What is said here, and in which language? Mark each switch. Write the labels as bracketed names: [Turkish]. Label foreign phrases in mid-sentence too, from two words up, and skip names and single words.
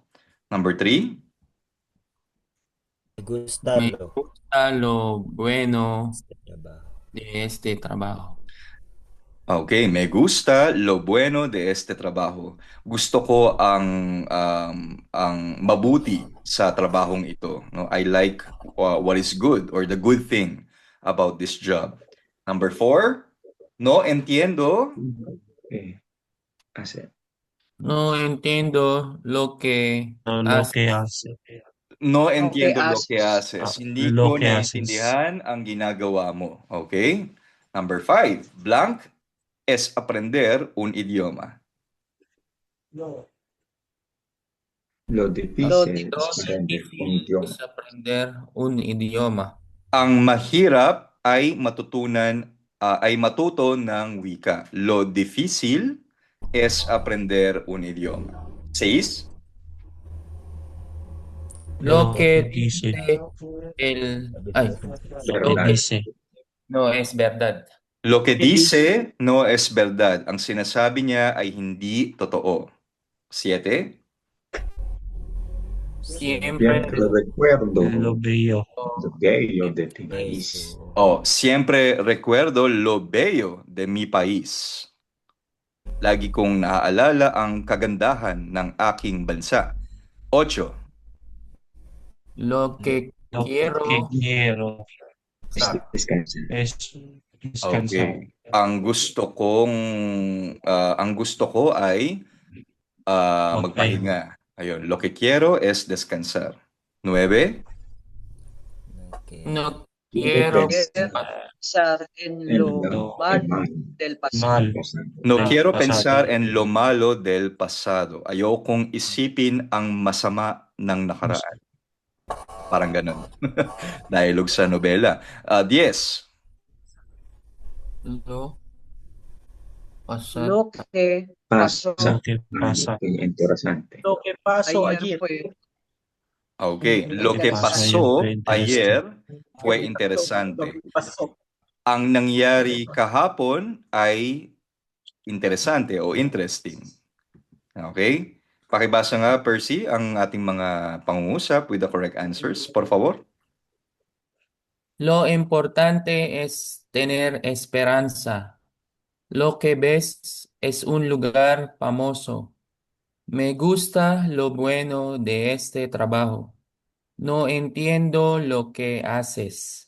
[English] Number three. [Spanish] Me gusta Me lo. gusta lo bueno Este trabajo. de este trabajo. Okay, me gusta lo bueno de este trabajo. [Filipino] Gusto ko ang mabuti sa trabahong ito, no? [English] I like what is good or the good thing about this job. Number four, [Spanish] no entiendo. Eh, hace. No entiendo lo que Lo hace. que hace. No Lo que entiendo lo que haces. haces. Hindi Lo [Filipino] ko [Spanish] que haces. [Filipino] naiintindihan ang ginagawa mo. [English] Okay? Number five, [Spanish] blank es aprender un idioma. Lo Lo difícil Lo es aprender un difícil idioma. es aprender un idioma. [Filipino] Ang mahirap ay matuto ng wika. [Spanish] Lo difícil es aprender un idioma. 6. Lo que dice. dice el... Ay, Lo que Verdad. dice. no es verdad. Lo que dice no es verdad. [Filipino] Ang sinasabi niya ay hindi totoo. [Spanish] 7. Siempre Siempre recuerdo Lo bello. lo bello de tu país. Bello. Oh, siempre recuerdo lo bello de mi país. [Filipino] Lagi kong naaalala ang kagandahan ng aking bansa. [Spanish] 8. lo que Lo quiero que quiero Descansa. es descansar. [Filipino] Okay. Ang gusto ko ay Magpahinga. magpahinga. Ayun, [Spanish] lo que quiero es descansar. 9. Okay. no Quiero quiero pensar en en lo lo mal mal del pasado. Mal pasado. No del quiero pasado. pensar en lo malo del pasado. [Filipino] Ayokong isipin ang masama ng nakaraan. Parang ganun. Dialogue sa nobela. [Spanish] 10. lo pasar Lo que Pasa. pasó Lo que pasa. Qué interesante. Lo que pasó ayer ayer. fue Okay. Lo Lo que que pasó pasó ayer fue ayer fue Lo interesante. que pasó. [Filipino] Ang nangyari kahapon ay interesante o interesting. Okay? Pakibasa nga, Percy, ang ating mga pangungusap [English] with the correct answers, [Spanish] por favor. Lo importante es tener esperanza. Lo que ves es un lugar famoso. Me gusta lo bueno de este trabajo. No entiendo lo que haces.